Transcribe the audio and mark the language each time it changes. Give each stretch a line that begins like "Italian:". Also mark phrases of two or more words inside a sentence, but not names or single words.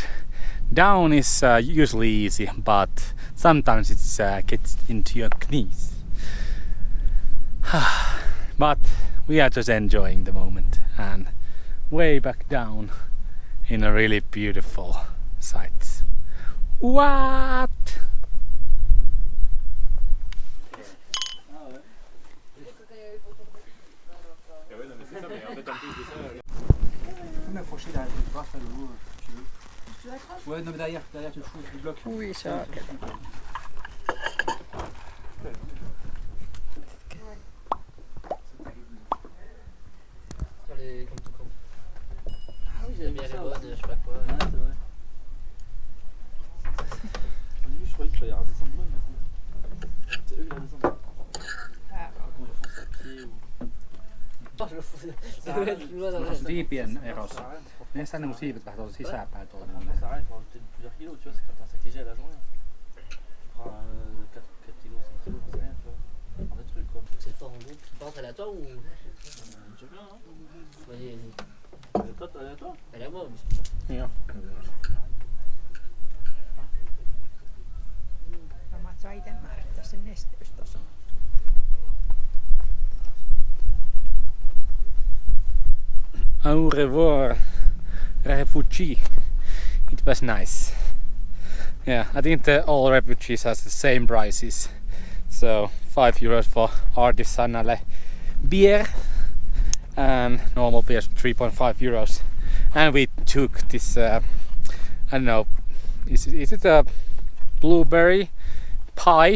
English: Down is usually easy, but sometimes it gets into your knees. But we are just enjoying the moment, and way back down in a really beautiful sight. What?
French: Ouais, non, mais derrière tu le fous du bloc. Oui, ça. Ah oui, j'avais bien les bonnes, je sais pas quoi. Ouais, c'est vrai. Au début, je croyais qu'il fallait redescendre loin, mais c'est eux qui redescendent. Ah. Quand ils font ça à pied ou. Je le fous. Ça doit être plus loin dans la
Finnish: Siipien erossa. Mennään tänne mun siivet vähän tuolla sisäpäin tuolla.
French: Ça arrête, il faut rajouter plusieurs kilos, tu vois, c'est quand t'as un sac léger à la journée. Tu prends 4 kilos, 5 kilos, j'en sais rien, tu vois. Un truc quoi, pour que c'est fort en groupe. Tu penses à la toi ou. Je sais bien, hein. Vas-y, vas-y. Elle est à toi. Elle est à moi, mais
Finnish: Joo. Varmaan saa itse määrittää sen nesteystason.
French: Au revoir,
English: refugee. It was nice. Yeah, I think all refugees has the same prices. So 5 euros for artisanale beer and normal beer 3.5 euros. And we took this, I don't know, is it a blueberry pie?